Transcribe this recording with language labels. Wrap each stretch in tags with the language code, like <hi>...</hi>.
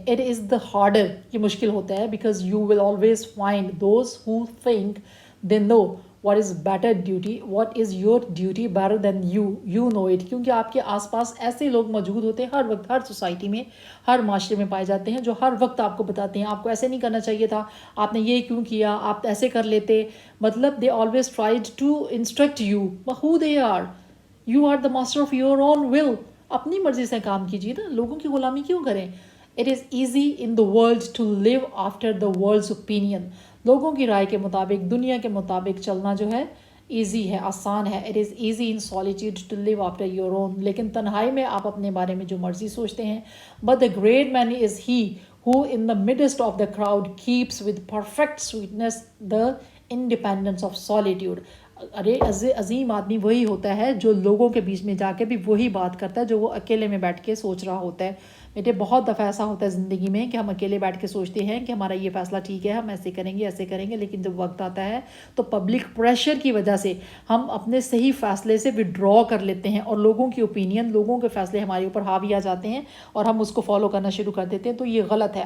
<en>it is the harder,</en> <ur>یہ مشکل ہوتا ہے،</ur> <en>Because you will always find those who think they know what is better duty, what is your duty better than you know it.</en> <ur>کیونکہ آپ کے آس پاس ایسے لوگ موجود ہوتے ہیں ہر وقت، ہر سوسائٹی میں، ہر معاشرے میں پائے جاتے ہیں جو ہر وقت آپ کو بتاتے ہیں آپ کو ایسے نہیں کرنا چاہیے تھا، آپ نے یہ کیوں کیا، آپ ایسے کر لیتے.</ur> <en>مطلب they always tried to instruct you who they are. You are the master of your own will.</en> <ur>اپنی مرضی سے کام کیجیے نا، لوگوں کی غلامی کیوں کریں.</ur> <en>It is easy in the world to live after the world's opinion.</en> <ur>لوگوں کی رائے کے مطابق، دنیا کے مطابق چلنا جو ہے ایزی ہے، آسان ہے.</ur> <en>It is easy in solitude to live after your own.</en> <ur>لیکن تنہائی میں آپ اپنے بارے میں جو مرضی سوچتے ہیں.</ur> <en>But the great man is he who in the midst of the crowd keeps with perfect sweetness the independence of solitude.</en> <ur>ارے عظیم آدمی وہی ہوتا ہے جو لوگوں کے بیچ میں جا کے بھی وہی بات کرتا ہے جو وہ اکیلے میں بیٹھ کے سوچ رہا ہوتا ہے. بیٹے بہت دفعہ ایسا ہوتا ہے زندگی میں کہ ہم اکیلے بیٹھ کے سوچتے ہیں کہ ہمارا یہ فیصلہ ٹھیک ہے، ہم ایسے کریں گے ایسے کریں گے، لیکن جب وقت آتا ہے تو پبلک پریشر کی وجہ سے ہم اپنے صحیح فیصلے سے وڈرا کر لیتے ہیں اور لوگوں کی اوپینین، لوگوں کے فیصلے ہمارے اوپر حاوی آ جاتے ہیں اور ہم اس کو فالو کرنا شروع کر دیتے ہیں. تو یہ غلط ہے.</ur>